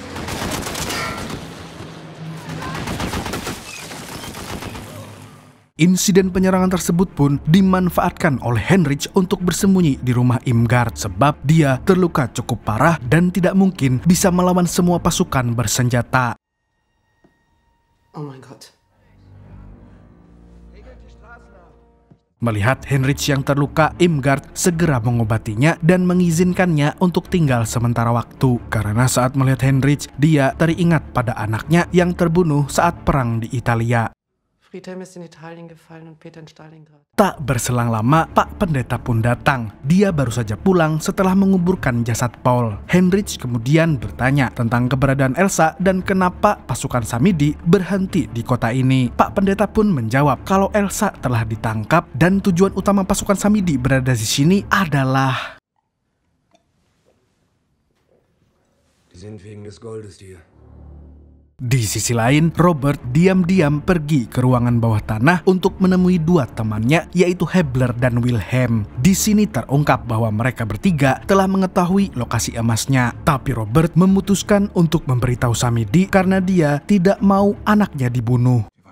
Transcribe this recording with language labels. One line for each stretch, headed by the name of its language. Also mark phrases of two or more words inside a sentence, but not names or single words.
Indonesian: Insiden penyerangan tersebut pun dimanfaatkan oleh Heinrich untuk bersembunyi di rumah Imgard sebab dia terluka cukup parah dan tidak mungkin bisa melawan semua pasukan bersenjata.
English: Oh my God.
Indonesian: Melihat Heinrich yang terluka, Irmgard segera mengobatinya dan mengizinkannya untuk tinggal sementara waktu. Karena saat melihat Heinrich, dia teringat pada anaknya yang terbunuh saat perang di Italia.
German: Friedhelm ist in Italien gefallen und Peter in Stalingrad.
Indonesian: Tak berselang lama, Pak Pendeta pun datang. Dia baru saja pulang setelah menguburkan jasad Paul. Heinrich kemudian bertanya tentang keberadaan Elsa dan kenapa pasukan Samidi berhenti di kota ini. Pak Pendeta pun menjawab kalau Elsa telah ditangkap dan tujuan utama pasukan Samidi berada di sini adalah...
German: Die sind wegen des Goldes hier.
Indonesian: Di sisi lain, Robert diam-diam pergi ke ruangan bawah tanah untuk menemui dua temannya, yaitu Hebler dan Wilhelm. Di sini terungkap bahwa mereka bertiga telah mengetahui lokasi emasnya. Tapi Robert memutuskan untuk memberitahu Samidi karena dia tidak mau anaknya dibunuh.